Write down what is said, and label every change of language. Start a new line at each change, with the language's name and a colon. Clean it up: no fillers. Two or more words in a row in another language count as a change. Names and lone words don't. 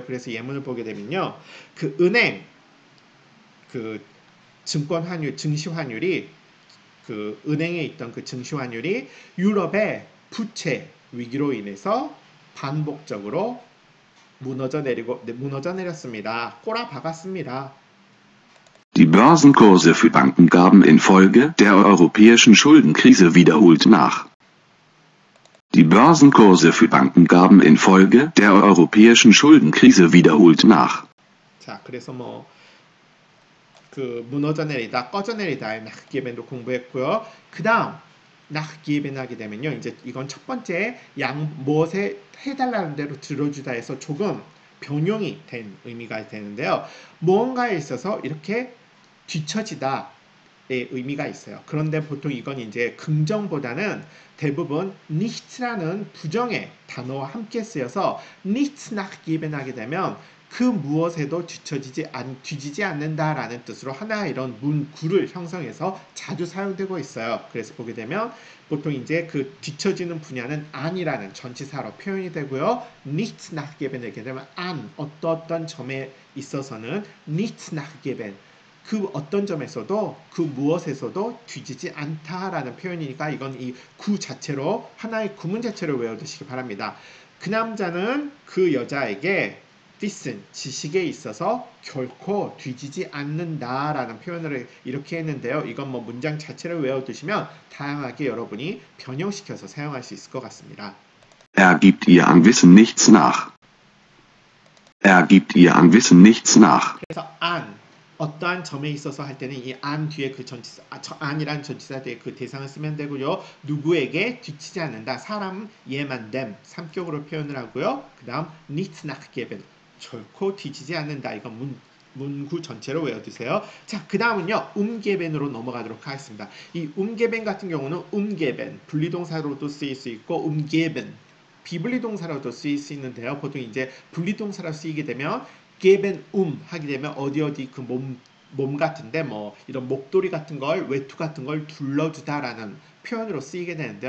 Korean: 그래서 예문을 보게 되면요, 그 은행, 그 증권 환율, 증시 환율이 그 은행에 있던 그 증시 환율이 유럽의 부채 위기로 인해서 반복적으로 무너져 내렸습니다. 꼬라 박았습니다.
German: Die Börsenkurse für Banken gaben infolge der europäischen Schuldenkrise wiederholt nach. Die Börsenkurse für Banken gaben infolge der europäischen Schuldenkrise wiederholt nach.
Korean: 자, 그래서 그 무너져 내리다, 꺼져 내리다의 nachgeben도 공부했고요. 그 다음 nachgeben 하게 되면요, 이제 이건 첫 번째 무엇에 해달라는 대로 들어주다 해서 조금 변형이 된 의미가 되는데요. 무언가에 있어서 이렇게 뒤처지다의 의미가 있어요. 그런데 보통 이건 이제 긍정보다는 대부분 nicht라는 부정의 단어와 함께 쓰여서
German: nichts nachgeben
Korean: 하게 되면 그 무엇에도 뒤지지 않는다라는 뜻으로 하나의 이런 문구를 형성해서 자주 사용되고 있어요. 그래서 보게 되면 보통 이제 그 뒤처지는 분야는 안이라는 전치사로 표현이 되고요.
German: nichts nachgeben
Korean: 하게 되면 안 어떤 점에 있어서는
German: nichts nachgeben
Korean: 그 어떤 점에서도 그 무엇에서도 뒤지지 않다라는 표현이니까 이건 이 구 자체로 하나의 구문 자체로 외워두시기 바랍니다. 그 남자는 그 여자에게 wissen, 지식에 있어서 결코 뒤지지 않는다라는 표현을 이렇게 했는데요. 이건 문장 자체를 외워두시면 다양하게 여러분이 변형시켜서 사용할 수 있을 것 같습니다.
German: Gibt ihr an Wissen nichts nach. Gibt ihr an Wissen nichts nach.
Korean: 그래서 안 어떠한 점에 있어서 할 때는 이 안 뒤에 그 전치사, 안이란 전치사 뒤에 그 대상을 쓰면 되고요. 누구에게 뒤치지 않는다. 사람, 얘만, them, 삼격으로 표현을 하고요. 그 다음,
German: nichts nachgeben.
Korean: 결코 뒤지지 않는다. 이건 문구 전체로 외워두세요. 자, 그 다음은요. umgeben으로 넘어가도록 하겠습니다. 이 umgeben 같은 경우는 umgeben, 분리동사로도 쓰일 수 있고 umgeben, 비분리동사로도 쓰일 수 있는데요. 보통 이제 분리동사로 쓰이게 되면 geben 하게 되면 어디 그 몸 몸 같은데 뭐 이런 목도리 같은 걸 외투 같은 걸 둘러주다라는 표현으로 쓰이게 되는데요.